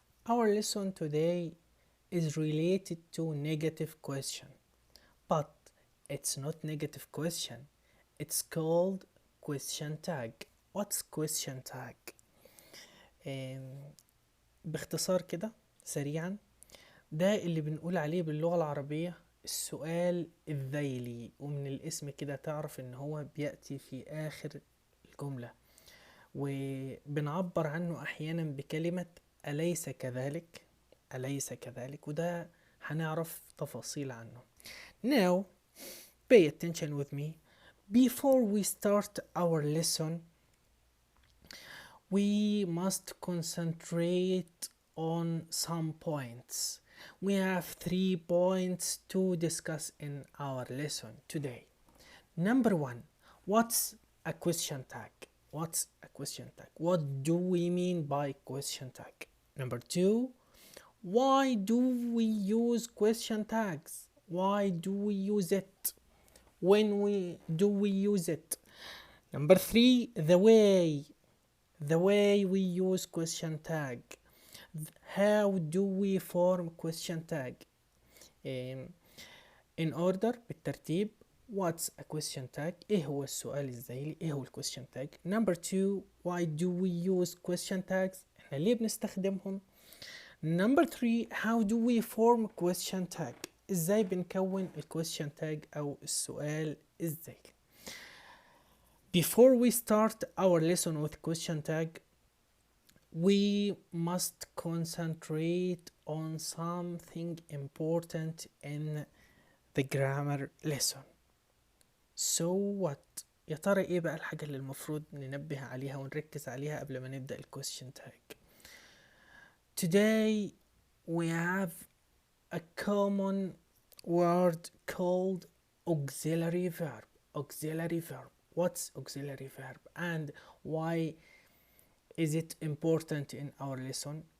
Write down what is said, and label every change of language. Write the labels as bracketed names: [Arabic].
[English] Our lesson today is related to negative question, but it's not negative question. It's called question tag. What's question tag? [Arabic] باختصار كده سريعا، ده اللي بنقول عليه باللغة العربية السؤال الذيلي، ومن الاسم كده تعرف ان هو بيأتي في آخر الجملة، وبنعبر عنه احيانا بكلمة أليس كذلك؟ أليس كذلك؟ وده هنعرف تفاصيل عنه. [English] Now, pay attention with me. Before we start our lesson, we must concentrate on some points. We have 3 points to discuss in our lesson today. Number 1, what's a question tag? What's a question tag? What do we mean by question tag? Number 2, why do we use question tags? Why do we use it? When do we use it? Number 3, the way we use question tag. How do we form question tag? In order بالترتيب. What's a question tag? [Arabic] ايه هو السؤال الذيلي؟ ايه هو question tag? [English] Number 2, why do we use question tags? [Arabic] احنا ليه بنستخدمهم؟ [English] Number 3, how do we form question tag? [Arabic] ازاي بنكون question tag او السؤال الذيلي؟ [English] Before we start our lesson with question tag, we must concentrate on something important in the grammar lesson. So what? [Arabic] يا ترى ايه بقى الحاجة اللي المفروض ننبه عليها ونركز عليها قبل ما نبدأ question tag? [English] Today we have a common word called auxiliary verb. Auxiliary verb. What's auxiliary verb and why is it important in our lesson?